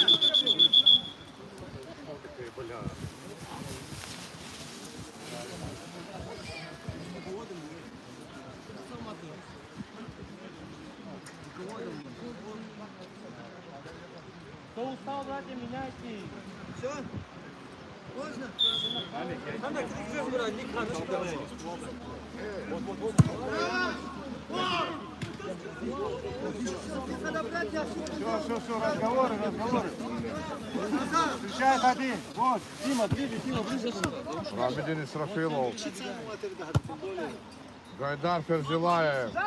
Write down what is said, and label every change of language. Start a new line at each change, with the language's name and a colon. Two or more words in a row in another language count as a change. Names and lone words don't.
Russian: Кто устал, братья, меняйте.
Turkish: Sen de gideceksin buraya, Dikano çıkarıyor.
Russian: Все, разговоры. Встречает один. Вот, Дима, ближе. Рабидин Исрафилов. Гайдар Ферзилаев.